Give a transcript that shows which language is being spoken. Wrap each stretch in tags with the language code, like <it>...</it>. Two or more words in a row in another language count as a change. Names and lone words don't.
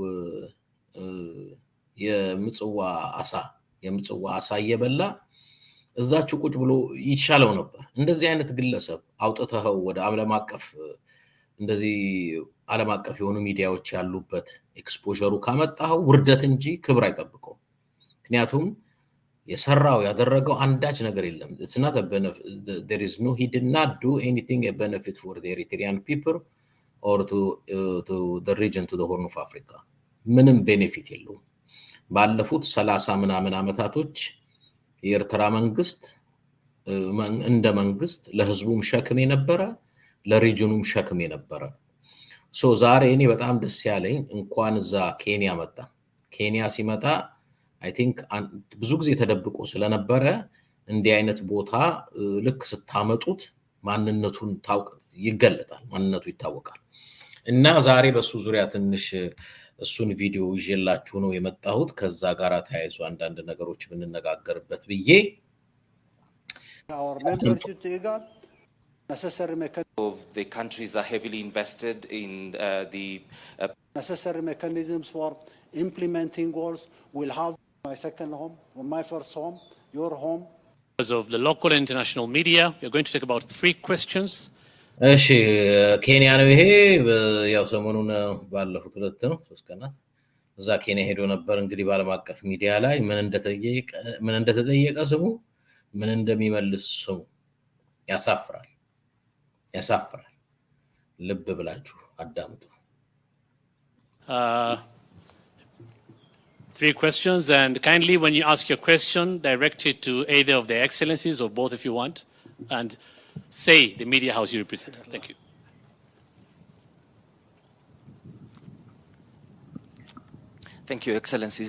<am>የምጽዋ አሳ እየበላ እዛችው ቁጭ ብሎ ይሻለው ነበር እንደዚህ አይነት ግለሰብ አውጥተው ወደ ዓለም አቀፍ እንደዚህ ዓለም አቀፍ የሆኑ ሚዲያዎች ያሉበት ኤክስፖዠሩ ካመጣው ውርደት እንጂ ክብር አይጠብቀው ምክንያቱም የሰራው ያደረገው አንዳች ነገር የለም</am> <en>it's not a benefit there is no he did not do anything a benefit for the Eritrean people or to the region to the Horn of Africa</en> <am>ምንም ቤኔፊት የለውም ባለፉት 30 ምናምን አመታቶች የኤርትራ መንግስት እንደ መንግስት ለህዝቡም ሸክም የነበረ ለሪጅኑም ሸክም የነበረ ሶ ዛሬ እኔ በጣም ደስ ያለኝ እንኳን እዛ ኬንያ መጣ ኬንያ ሲመጣ</am> <en>I think</en> <am>ብዙ ጊዜ ተደብቆ ስለነበረ እንዲህ አይነት ቦታ ልክ ስታመጡት ማንነቱን ይገለጣል ማንነቱ ይታወቃል እና ዛሬ በሱ ዙሪያ ትንሽ እሱን ቪዲዮ ይዤላችሁ ነው የመጣሁት ከዛ ጋር ታይዞ አንዳንድ ነገሮች ብንነጋገርበት ብዬ</am> <en>our membership to IGAD necessary mechanisms of the countries are heavily invested in the necessary mechanisms for implementing goals will have my second home my first home your home because of the local and international media we are going to take about 3 questions</en> <am>እሺ ኬንያ ነው ይሄ ያው ሰሞኑን ባለፉት 2 ነው 3 ቀናት እዛ ኬንያ ሄዶ ነበር እንግዲህ ባለም አቀፍ ሚዲያ ላይ ምን እንደተጠየቀ ስሙ ምን እንደሚመልስ ስሙ ያሳፍራል ልብ ብላችሁ አዳምጡ</am> <en>3 questions and kindly when you ask your question direct it to either of the excellencies or both if you want and say the media house you represent thank you Thank you, Excellencies.</en>